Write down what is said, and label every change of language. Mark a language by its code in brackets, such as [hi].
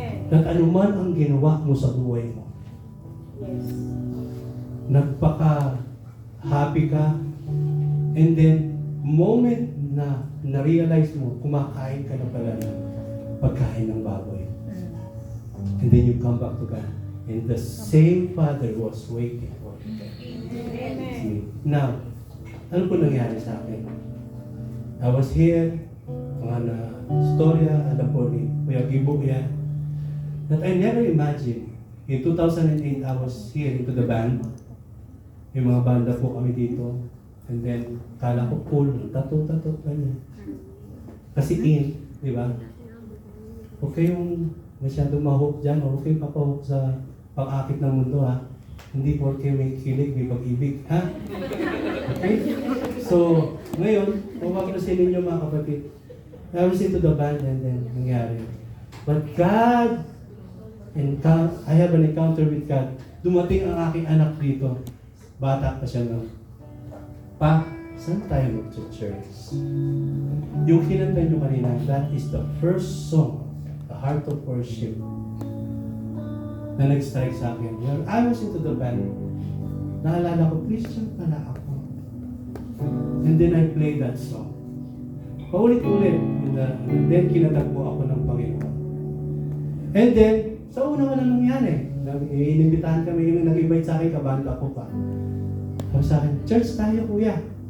[tl] That anuman ang ginawa mo sa buhay mo, nagpaka-happy ka, and then, moment na na-realize mo, kumakain ka na pala ng pagkain ng baboy. [en] And then you come back to God. And the same Father was waiting for you. See? [tl] Now, ano po nangyari sa akin? I was here, mga na-storya, alam po ni Kuya Gibo yan, [en] that I never imagined. In 2008, I was here into the band. [tl] Yung mga banda po kami dito. And then, kala ko cool, tato, ganyan. Kasi in, di ba? Huwag kayong masyadong ma-hook dyan, o huwag kayong papahook sa pang-akit ng mundo, ha? Hindi porke may kilig, may pag-ibig, ha? Okay? So, ngayon, kung mapapasin ninyo mga kapatid, [en] I was into the band [tl] and then nangyari. [en] But God, I have an encounter with God. [tl] Dumating ang aking anak dito. Bata pa siya noon. Pa, saan tayo mag-church? Yung kinanta nyo kanina, [en] that is the first song, the heart of worship, [tl] na nag-strike sa akin. [en] When I was into the band, [tl] naalala ko, Christian pala ako. [en] And then I played that song. [tl] Paulit-ulit. [en] And then kinatagpo [tl] ako ng Panginoon. And then, sa una wala nangyari. Inimbitahan kami, yung nag-invite sa akin, kabanda ko pa. Sabi sa akin, church tayo kuya.